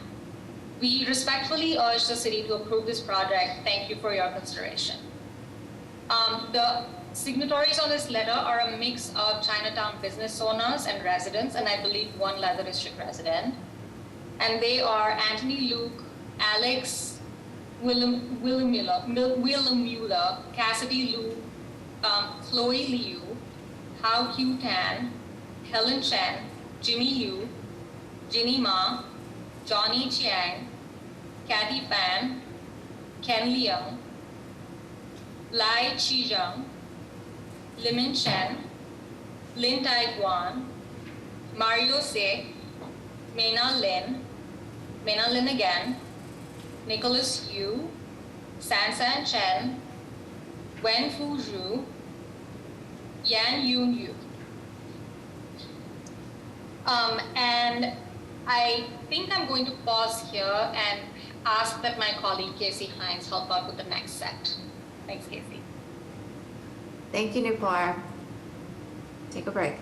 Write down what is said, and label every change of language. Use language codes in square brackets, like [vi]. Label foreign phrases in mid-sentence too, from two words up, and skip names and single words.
[en] We respectfully urge the city to approve this project. Thank you for your consideration. The signatories on this letter are a mix of Chinatown business owners and residents, and I believe one Leather District resident. And they are Anthony Luke, Alex Willemula, Cassidy Lu, Chloe Liu, Hao Q Tan, Helen Chen, Jimmy Yu, Ginny Ma, Johnny Chiang, Kathy Pan, Ken Liang, Lai Chizhang, Limin Chen, Lin Tai Guan, Mario Se, Mena Lin again, Nicholas Yu, Sansan Chen, Wen Fu Zhu, Yan Yun Yu. And I think I'm going to pause here and ask that my colleague Casey Hines help out with the next set. Thanks, Casey. Thank you, Nupur. Take a break.